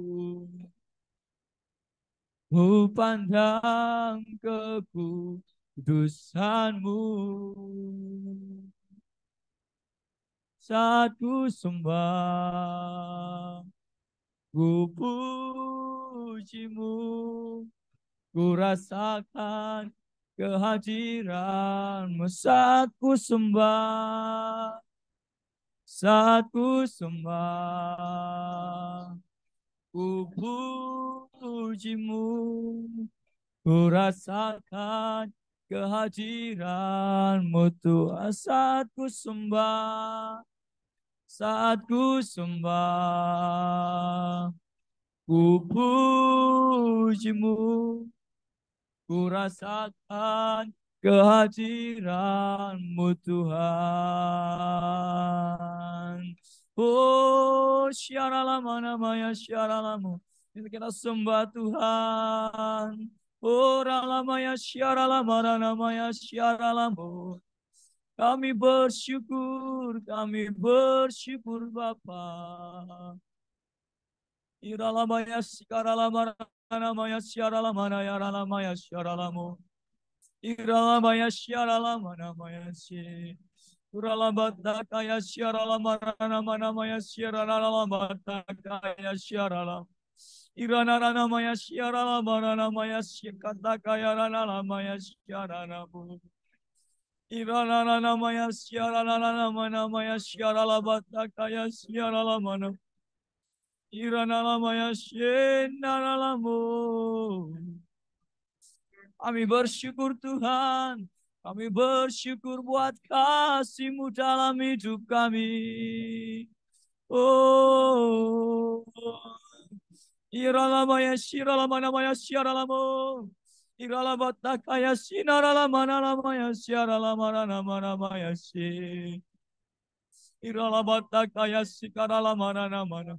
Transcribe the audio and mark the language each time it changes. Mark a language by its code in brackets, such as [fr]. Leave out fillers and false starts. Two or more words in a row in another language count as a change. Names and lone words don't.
[id] Ku pandang kekudusanmu saat ku sembah, ku pujimu, ku rasakan kehadiranmu saat ku sembah, saat ku sembah, ku pujimu, ku rasakan kehadiranmu Tuhan saat ku sembah, saat ku sembah, ku pujimu, ku rasakan kehadiranmu Tuhan. Oh, syaralama namanya syaralamu. Kita sembah Tuhan. Ora lamaya syara lamara namaya syara lamu. Kami bersyukur Bapa. Ira lamaya sikara lamara namaya syara lamana yara lamaya syara lamu. Ira lamaya syara lamana namaya syara. Uralabata kaya syara lamara namaya syara lamata kaya syara lam. Irana namaya syara lamara namaya syakata kaya namaya syara nabu. Irana namaya syara namaya syara labata kaya syara lamana. Irana namaya syara lamu. Kami bersyukur Tuhan. Kami bersyukur buat kasih-Mu dalam hidup kami. Oh, iralamaya shiralamaya shiralamo. Iralabatakaya sinaralamaya shiralamanamaya shi. Iralabatakaya sikaralamana.